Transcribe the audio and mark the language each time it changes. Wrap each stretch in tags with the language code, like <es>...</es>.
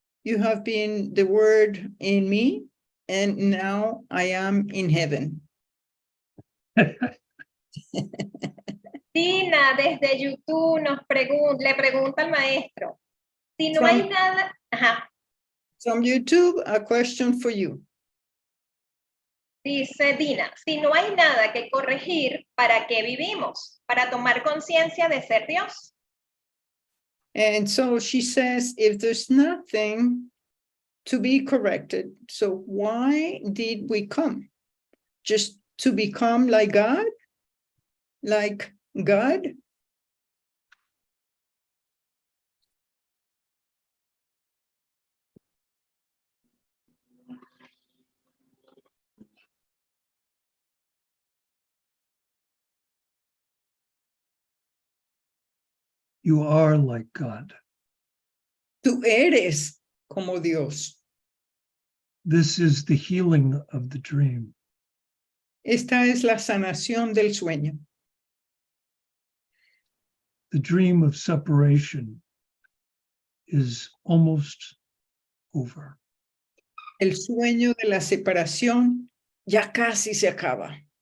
<en>You have been the word in me, and now I am in heaven.</en> <es>Tina, desde YouTube le pregunta al maestro, si no hay nada... Ajá.</es> <en>From YouTube, a question for you.</en> <es>Dice Dina, si no hay nada que corregir, ¿para qué vivimos? ¿Para tomar conciencia de ser Dios?</es> <en>And so she says, if there's nothing to be corrected, so why did we come? Just to become like God? Like God? You are like God.</en> <es>Tú eres como Dios.</es> <en>This is the healing of the dream.</en> <es>Esta es la sanación del sueño.</es> <en>The dream of separation is almost over.</en> <es>El sueño de la separación ya casi se acaba.</es>